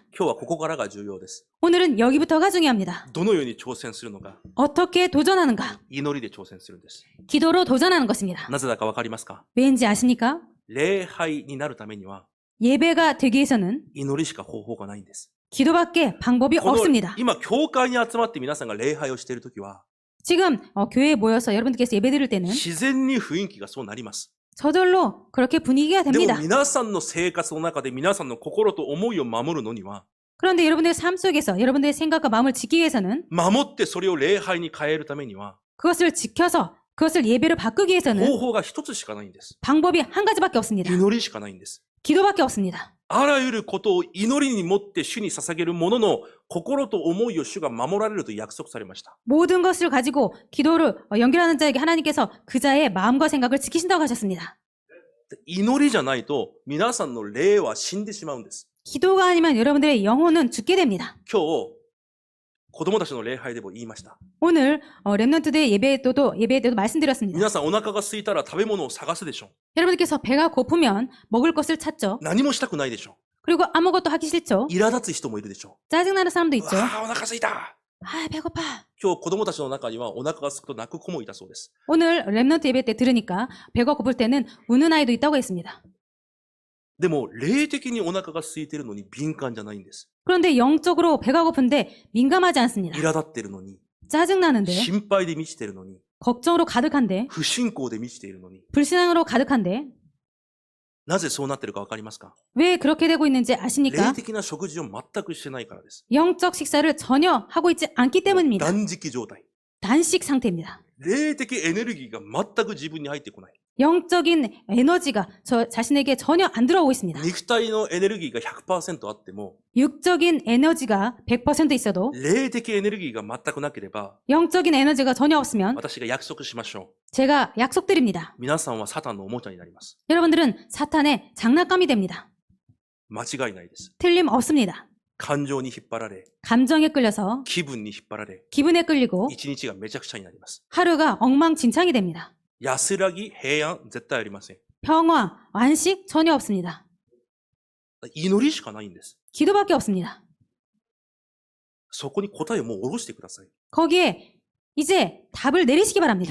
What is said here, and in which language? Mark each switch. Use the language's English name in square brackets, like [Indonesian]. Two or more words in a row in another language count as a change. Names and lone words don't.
[Japanese] 今日はここからが重要です。 [Korean] 오늘은 여기부터가 중요합니다. [Japanese] どのように挑戦するのか、 [Korean] 어떻게 도전하는가? [Japanese] 祈りで挑戦するんです。 [Korean] 기도로 도전하는 것입니다. [Japanese] なぜだかわかりますか？ [Korean] 왜인지 아십니까? [Japanese] 礼拝になるためには [Korean] 예배가 되기 위해서는 [Japanese] 祈りしか方法がないんです。 [Korean] 기도밖에 방법이 [Japanese] この [Korean] 없습니다. [Japanese] 今、教会に集まって皆さんが礼拝をしているときは、 [Korean] 지금 교회에 모여서 여러분들께서 예배 드릴 때는 [Japanese] 自然に雰囲気がそうなります。 [Korean] 저절로 그렇게 분위기가 [Japanese] でも [Korean] 됩니다. [Japanese] 皆さんの生活の中で皆さんの心と思いを守るのには、 [Korean] 그런데 여러분들의 삶 속에서 여러분들의 생각과 마음을 지키기 위해서는 [Japanese] 守ってそれを礼拝に変えるためには、 [Korean] 그것을 지켜서 그것을 예배로 바꾸기 위해서는 [Japanese] 方法が一つしかないんです。 [Korean] 방법이 한 가지밖에 없습니다. [Japanese] 祈りしかないんです。 [Korean] 기도밖에 없습니다. [Japanese] あらゆることを祈りに持って主に捧げるものの心と思いを主が守られると約束されました。 [Korean] 모든 것을 가지고 기도를 연결하는 자에게 하나님께서 그 자의 마음과 생각을 지키신다고 하셨습니다. [Japanese] 祈りじゃないと皆さんの霊は死んでしまうんです。 [Korean] 기도가 아니면 여러분들의 영혼은 죽게 됩니다. [Japanese] 今日、子供たちの礼拝でも言いました。 [Korean] 오늘 렘넌트대 예배 때도 말씀드렸습니다. [Japanese] 皆さんお腹が空いたら食べ物を探すでしょ。 [Korean] 여러분들께서 배가 고프면 먹을 것을 찾죠. [Japanese] 何もしたくないでしょ。 [Korean] 그리고 아무것도 하기 싫죠. [Japanese] 苛立つ人もいるでしょ。 [Korean] 짜증나는 사람도 う 있죠. [Japanese] わあ、お腹空いた。 [Korean] 아, 배고파. [Japanese] 今日子供たちの中にはお腹が空くと泣く子もいたそうです。 [Korean] 오늘 렘넌트 예배 때 들으니까 배가 고플 때는 우는 아이도 있다고 했습니다. [Japanese] でも霊的にお腹が空いているのに敏感じゃないんです。 [Korean] 그런데 영적으로 배가 고픈데 민감하지 않습니다. [Japanese] 苛立っているのに、 [Korean] 짜증나는데, [Japanese] 心配で満ちているのに、 [Korean] 걱정으로 가득한데, [Japanese] 不信仰で満ちているのに、 [Korean] 불신앙으로 가득한데, [Japanese] なぜそうなっているかわかりますか？ [Korean] 왜 그렇게 되고 있는지 [Japanese] 霊 [Korean] 아십니까? [Japanese] 的な食事を全くしてないからです。 [Korean] 영적 식사를 전혀 하고 있지 않기 때문입니다. [Japanese] 断食状態。 [Korean] 단식 상태입니다. [Japanese] 霊的エネルギーが全く自分に入ってこない。 [Korean] 영적인 에너지가 저 자신에게 전혀 안 들어오고 있습니다. [Japanese] 肉体のエネルギーが 100% あっても、 [Korean] 육적인 에너지가 100% 있어도 [Japanese] 霊的エネルギーが全くなければ、 [Korean] 영적인 에너지가 전혀 없으면 [Japanese] 私が約束しましょ [Korean] 제가 약속드립니다. [Japanese] う。皆さんはサタンのおもちゃになります。 [Korean] 여러분들은 사탄의 장난감이 됩니다. [Japanese] 間違いないです。 [Korean] 틀림없습니다. [Japanese] 感情に引っ張られ、 [Korean] 감정에 끌려서 [Japanese] 気分に引っ張られ、 [Korean] 기분에 끌리고 [Japanese] 一日がめちゃくちゃになります。 [Korean] 하루가 엉망진창이 됩니다. [Japanese] 安らぎ、平安、絶対ありません。 [Korean] 평화, 안식 전혀 없습니다. [Japanese] 祈りしかないんです。 [Korean] 기도밖에 없습니다. [Japanese] そこに答えをもう下ろしてください。 [Korean] 거기에 이제 답을 내리시기 바랍니다.